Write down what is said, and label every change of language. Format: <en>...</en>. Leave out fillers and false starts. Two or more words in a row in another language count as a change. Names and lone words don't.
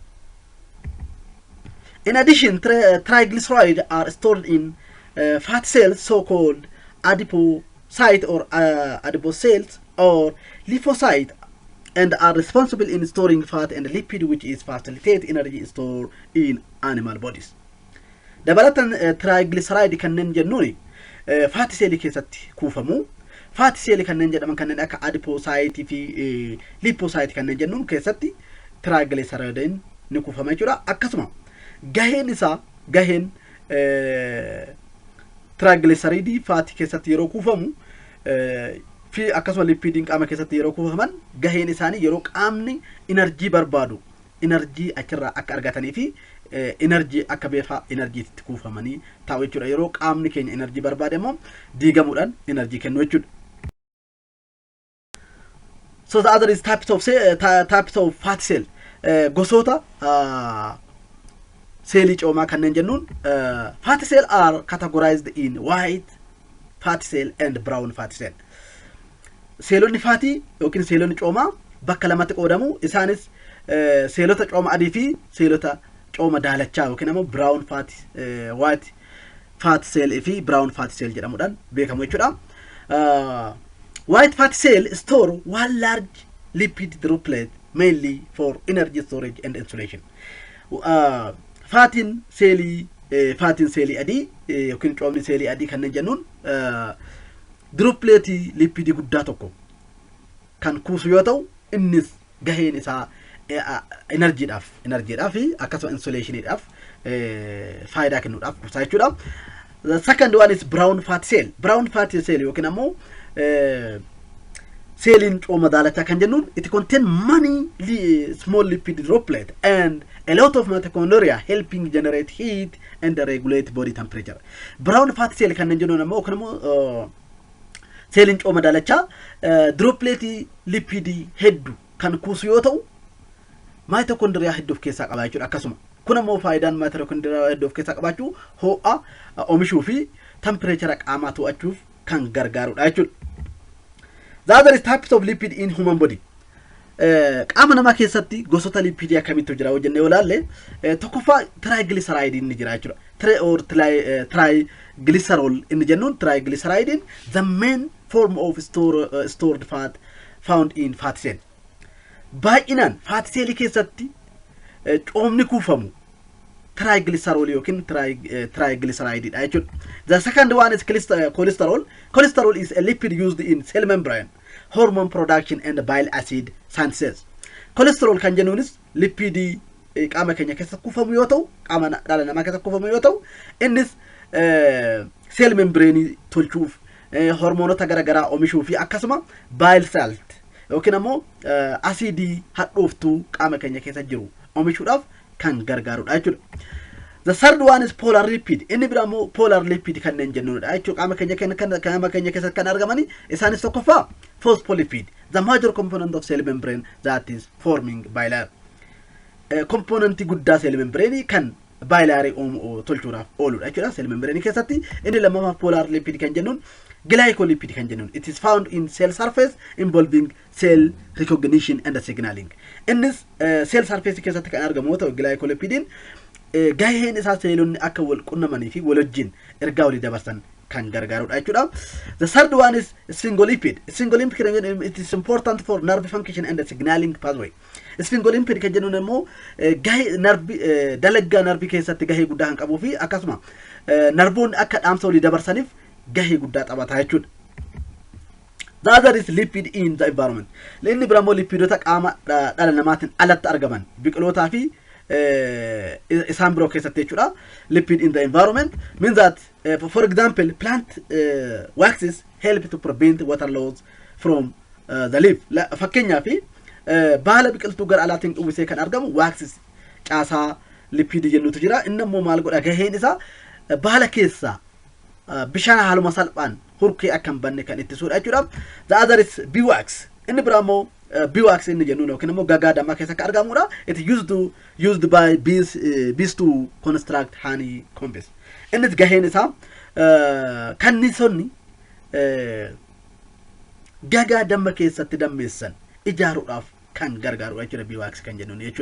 <en>In addition, triglycerides are stored in fat cells so called adipocytes or adipocytes or lymphocytes and are responsible in storing fat and lipid which is facilitate energy stored in animal bodies.</en> <om>Dabalatan triglyceride kanneen jennuun</om> <en>fat cell</en> <om>keessatti kuufamu.</om> <en>Fatty cell</en> <om>kanneen jedhaman kanneen akka adipocyte fi lymphocyte kanneen jennuun keessatti triglyceride ni kuufama jechuudha. Akkasuma gaheen triglyceride fatty keessatti yeroo kuufamu fi akkasuma lipidin qaama keessatti yeroo kuufaman gaheen isaanii yeroo qaamni energy barbaadu energy achirraa akka argatanii fi energy akka beefa energy itti kuufamanii taa'u jechuudha. Yeroo qaamni keenya energy barbaade immoo diigamuudhaan energy kennu jechuudha.</om> <en>So the other is types of fat cell.</en> <om>Gosoota cellii coomaa kanneen jennuun</om> <en>fat cell are categorized in white fat cell and brown fat cell.</en> <om>Seelonni faatii yookiin seelonni coomaa bakka lamatti qoodamu. Isaanis seelota cooma adii fi seelota cooma daalachaa yookiin immoo</om> <en>brown fat white fat cell</en> <om>fi</om> <en>brown fat cell</en> <om>jedhamuudhaan beekamu jechuudha.</om> <en>White fat cell store one large lipid droplet mainly for energy storage and insulation.</en> <om>Fatin cellii adii yookiin coomni cellii adii kanneen jennuun droplet lipid guddaa tokko kan kuusu yoo ta'u innis gaheen isaa energyidhaaf fi akkasuma insulationidhaaf faayidaa kennuudhaaf kuusaa jechuudha.</om> <en>The second one is brown fat cell. Brown fat cell</en> <om>yookiin ammoo cellin cooma daalachaa kan jennuun</om> <en>it contain many small lipid droplet and a lot of mitochondria helping generate heat and regulate body temperature. Brown fat cell</en> <om>kanneen jennuun ammoo yookiin ammoo seeliin cooma daalachaa dropleetii lipidii hedduu kan kuusu yoo ta'u maayitookondiriyaa hedduu of keessaa qaba jechuudha. Akkasuma kun ammoo faayidaan maayitookondiriyaa hedduu of keessaa qabaachuu ho'a oomishuu fi tempereechara qaamaa to'achuuf kan gargaarudha jechuudha.</om> <en>The other is types of lipid in human body.</en> <om>Qaama namaa keessatti gosoota lipidii akkamiitu jira hojjennee olaalle tokkoffaa triacylglyceride inni jira jechuudha.</om> <en>Triacylglycerol</en> <om>inni jennuun</om> <en>triacylglyceride the main form of stored fat found in fat cell.</en> <om>Baay'inaan</om> <en>fat cell</en> <om>keessatti coomni kuufamu triacylglycerol yookiin triacylglyceride dha jechuudha.</om> <en>The second one is cholesterol. Cholesterol is a lipid used in cell membrane, hormone production and bile acid synthesis.</en> <om>Cholesterol kan jennuunis lipidii qaama keenya keessa kuufamu yoo ta'u, qaama dhala namaa keessa kuufamu yoo ta'u, innis</om> <en>cell membrane</en> <om>tolchuuf hormoonota garaagaraa oomishuu fi akkasuma</om> <en>bile salt</en> <om>yookiin ammoo asidii hadhooftuu qaama keenya keessa jiru oomishuudhaaf kan gargaarudha jechuudha.</om> <en>The third one is polar lipid.</en> <om>Inni biraa immoo</om> <en>polar lipid</en> <om>kanneen jennuudha jechuudha. Qaama keenya keessatti kan argamani isaanis tokkoffaa</om> <en>phospholipid, the major component of cell membrane that is forming bilayer.</en> <om>Component guddaa</om> <en>cell membrane</en> <om>kan bilayer tolchuudhaaf ooludha jechuudha.</om> <en>Cell membrane</en> <om>keessatti inni lammaffaa</om> <en>polar lipid</en> <om>kan jennuun glycolipid kan jennuun.</om> <en>It is found in cell surface involving cell recognition and signaling.</en> <om>Innis</om> <en>cell surface</en> <om>keessatti kan argamu yoo ta'u glycolipidin gaheen isaa seelonni akka wal qunnamanii fi wal wajjin ergaa walii dabarsan kan gargaarudha jechuudha.</om> <en>The third one is sphingolipid. Sphingolipid it is important for nerve function and signaling pathway.</en> <om>Sphingolipid kan jennuun immoo gahee dalaggaa narbii keessatti gahee guddaa kan qabuu fi akkasuma narboonni akka dhaamsa walii dabarsaniif gahee guddaa taphata jechuudha.</om> <en>The other is lipid in the environment.</en> <om>Inni biraa immoo lipidota qaama dhala namaatiin alatti argaman biqilootaa fi isaan biroo keessatti jechuudha.</om> <en>Lipid in the environment means that for example plant waxes help to prevent water loss from the leaf.</en> <om>Fakkeenyaaf baala biqiltuu gara alaatiin uwwisee kan argamu waxes caasaa lipid jennutu jira. Inni immoo maal godha gaheen isaa baala keessaa bishaan haaluma salphaan hurkee akka hin banne kan ittisuudha jechuudha.</om> <en>The other is beeswax.</en> <om>Inni biraa immoo beeswax inni jennuun yookiin immoo gagaa dammaa keessa kan argamudha.</om> <en>It used by bees to construct honey combs.</en> <om>Innis gaheen isaa kanniisonni gagaa damma keessatti dammeessan ijaaruudhaaf kan gargaarudha jechuudha beeswax kan jennuun jechuudha.</om>